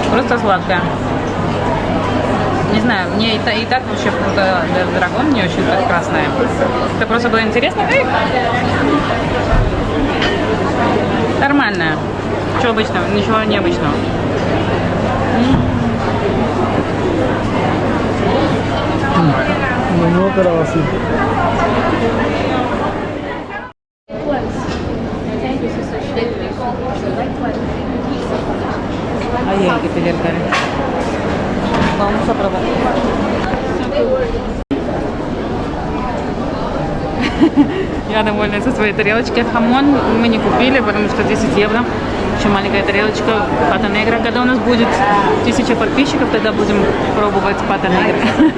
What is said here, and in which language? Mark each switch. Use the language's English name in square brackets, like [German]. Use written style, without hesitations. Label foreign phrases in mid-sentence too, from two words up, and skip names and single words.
[Russian] просто сладкое. Не знаю, мне и так вообще [Spanish] fruto dragón [Russian] не очень прекрасное. Это просто было интересно. Нормальное. Ничего обычного, ничего необычного. [Spanish] Menudo calabacín. Ahí hay que pelear, Karen. Vamos a probar. [Russian] Я довольна со своей тарелочкой. Хамон мы не купили, потому что 10 евро. Еще маленькая тарелочка [Spanish] pata negra. [Russian] Когда у нас будет 1000 подписчиков, тогда будем пробовать [Spanish] pata negra.